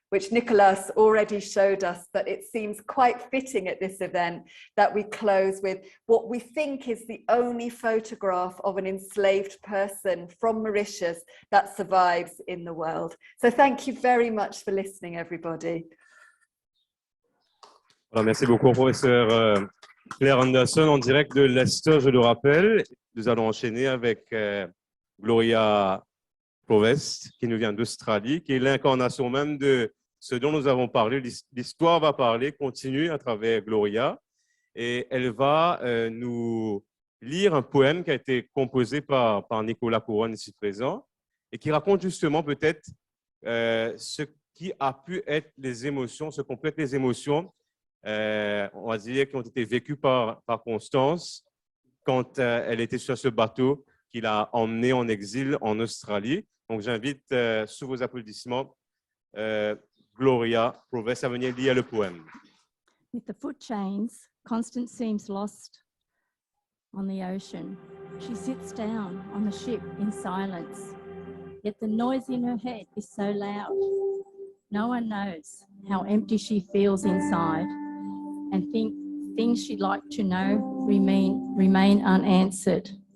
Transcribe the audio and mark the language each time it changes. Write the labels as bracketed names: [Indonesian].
[English] which Nicholas already showed us, but it seems quite fitting at this event that we close with what we think is the only photograph of an enslaved person from Mauritius that survives in the world. So thank you very much for listening, everybody. [French] Alors, merci beaucoup, professeur Claire Anderson, en direct de Leicester, je le rappelle. Nous allons enchaîner avec Gloria Provest, qui nous vient d'Australie, qui est l'incarnation même de ce dont nous avons parlé. L'histoire va parler, continue à travers Gloria, et elle va nous lire un poème qui a été composé par Nicolas Couronne ici présent, et qui raconte justement peut-être ce qui a pu être les émotions, ce qu'ont pu être les émotions, on va dire, qui ont été vécues par Constance quand elle était sur ce bateau qui l'a emmenée en exil en Australie. Donc j'invite, sous vos applaudissements, Gloria Provest à venir lire le poème. [English] With the foot chains, Constance seems lost on the ocean. She sits down on the ship in silence, yet the noise in her head is so loud. No one knows how empty she feels inside, and things she'd like to know remain unanswered.